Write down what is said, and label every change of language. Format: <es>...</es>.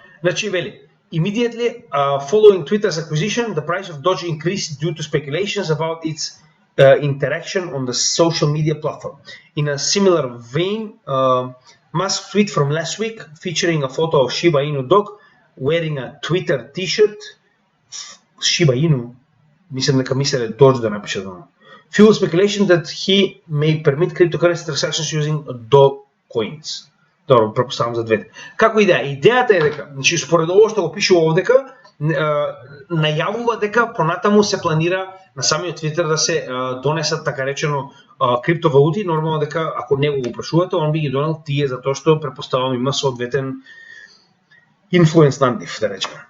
<mk>Значи вели,</mk> <en>immediately following Twitter's acquisition, the price of Doge increased due to speculations about its interaction on the social media platform. In a similar vein, Musk tweet from last week featuring a photo of Shiba Inu dog wearing a Twitter t-shirt.</en> <mk>Shiba Inu, мислам дека мислеле Doge да напише тоа.</mk> <en>Fuel speculation that he may permit cryptocurrency transactions using Dogecoins.</en> <mk>Добро, претпоставам за двете. Како идејата е дека, значи според ово што го пише овдека, најавува дека понатаму се планира на самиот Твитер да се донесат така речено криптовалути, нормално дека ако него го прашувате, он би ги донел тие затоа што претпоставам има соодветен инфлуенс на нив, да речеме.</mk>